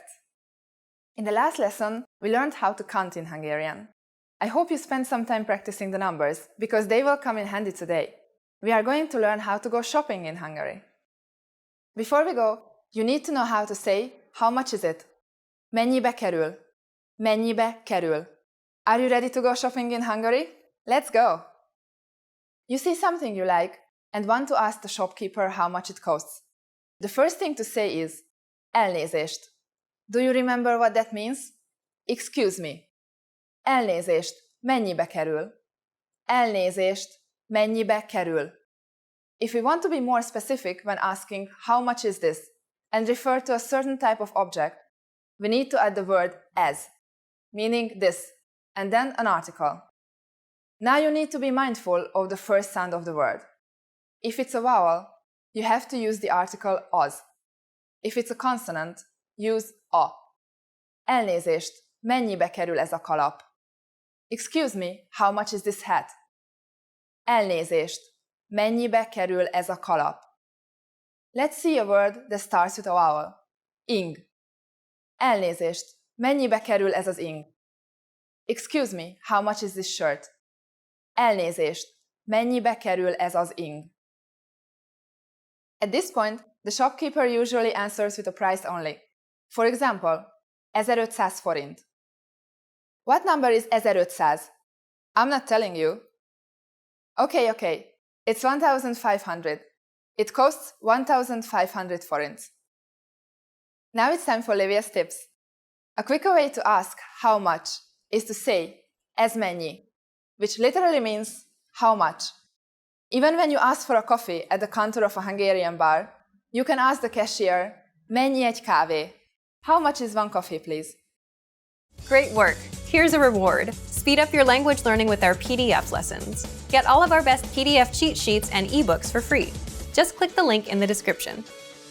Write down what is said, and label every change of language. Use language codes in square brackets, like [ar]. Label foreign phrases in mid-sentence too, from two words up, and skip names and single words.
[en] In the last lesson, we learned how to count in Hungarian. I hope you spent some time practicing the numbers, because they will come in handy today. We are going to learn how to go shopping in Hungary. Before we go, you need to know how to say, how much is it? [hu] Mennyibe kerül? Mennyibe kerül? [en] Are you ready to go shopping in Hungary? Let's go! You see something you like and want to ask the shopkeeper how much it costs. The first thing to say is elnézést. Do you remember what that means? Excuse me. [hu] Elnézést, mennyibe kerül? Elnézést, mennyibe kerül? [en] If we want to be more specific when asking how much is this and refer to a certain type of object, we need to add the word as, meaning this, and then an article. Now you need to be mindful of the first sound of the word. If it's a vowel, you have to use the article az. If it's a consonant, use a. [hu] Elnézést, mennyibe kerül ez a kalap? [en] Excuse me, how much is this hat? [hu] Elnézést, mennyibe kerül ez a kalap? [en] Let's see a word that starts with a vowel. Ing. [hu] Elnézést, mennyibe kerül ez az ing? [en] Excuse me, how much is this shirt? [hu] Elnézést, mennyibe kerül ez az ing? [en] At this point, the shopkeeper usually answers with a price only. For example, 1500 forint. What number is 1500? I'm not telling you. Okay. It's 1500. It costs 1500 forints. Now it's time for Livia's tips. A quicker way to ask how much is to say [hu] ez mennyi, [en] which literally means how much. Even when you ask for a coffee at the counter of a Hungarian bar, you can ask the cashier, [hu] mennyi egy kávé? [en] How much is one coffee, please? Great work! Here's a reward. Speed up your language learning with our PDF lessons. Get all of our best PDF cheat sheets and ebooks for free. Just click the link in the description.